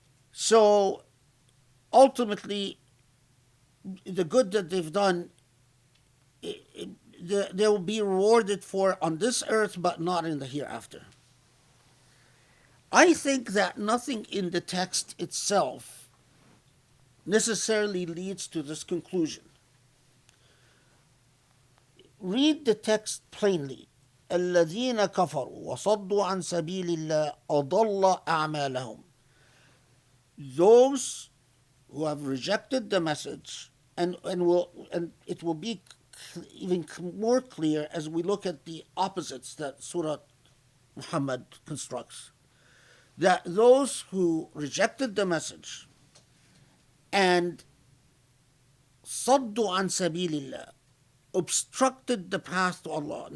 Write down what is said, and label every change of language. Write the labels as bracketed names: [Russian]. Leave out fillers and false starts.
[English] So ultimately, the good that they've done, they will be rewarded for on this earth, but not in the hereafter. I think that nothing in the text itself necessarily leads to this conclusion. Read the text plainly. [Arabic] الذين كفروا وصدوا عن سبيل الله أضل أعمالهم. [English] Those who have rejected the message, and it will be even more clear as we look at the opposites that Surah Muhammad constructs, that those who rejected the message and [Arabic] صدوا عن سبيل الله, [English] obstructed the path to Allah.